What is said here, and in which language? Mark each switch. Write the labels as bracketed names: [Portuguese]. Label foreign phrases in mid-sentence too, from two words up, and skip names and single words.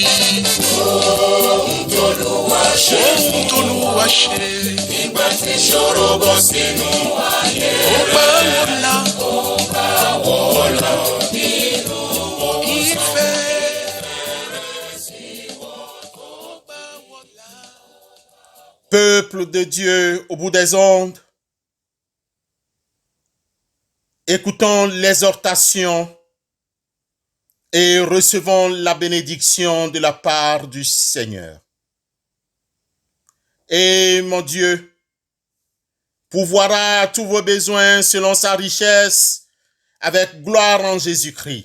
[Yoruba] Ohun t'Olúwa ṣe nígbà tí ìṣòro bọ́ sínú ayé rẹ̀ ó gbà wọ́lá nínú ìfẹ́ rẹ̀ sì wọ́ tóbi. [French] Peuple de Dieu au bout des ondes, écoutons l'exhortation et recevons la bénédiction de la part du Seigneur. Et mon Dieu pourvoira tous vos besoins selon sa richesse avec gloire en Jésus-Christ.